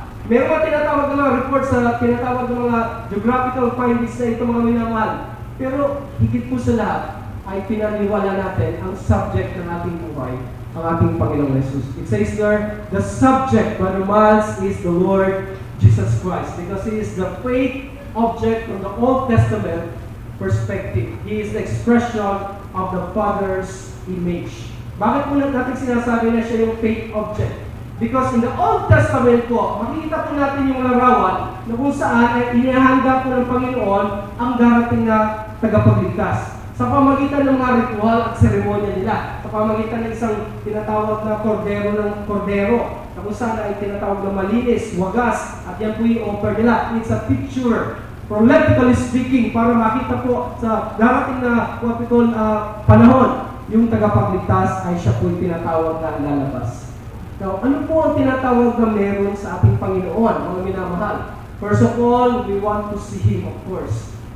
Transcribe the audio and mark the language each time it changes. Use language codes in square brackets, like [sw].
[tl] Meron mga tinatawag na mga reports sa tinatawag ng mga geographical findings na ito mga minamahal. Pero higit po sa lahat ay pinaniwala natin ang subject ng ating buhay, ang ating Panginoong Jesus. [en] It says there, the subject, Brother Miles, is the Lord Jesus Christ because He is the faith object from the Old Testament perspective. He is the expression of the Father's image. [tl] Bakit po natin sinasabi na siya yung faith object? [en] Because in the Old Testament [tl] po, makikita po natin yung larawan na kung saan ay inihanda po ng Panginoon ang darating na tagapagligtas. Sa pamagitan ng mga ritual at seremonya nila, sa pamagitan ng isang tinatawag na kordero, na kung saan ay tinatawag na malinis, wagas, at yan po yung offer nila. [en] It's a picture, prophetically speaking, [tl] para makita po sa darating na panahon, yung tagapagligtas ay siya po yung tinatawag na lalabas. Now, ano po ang tinatawag na meron sa ating Panginoon, mga minamahal? [en] First of all, we want to see Him, of course.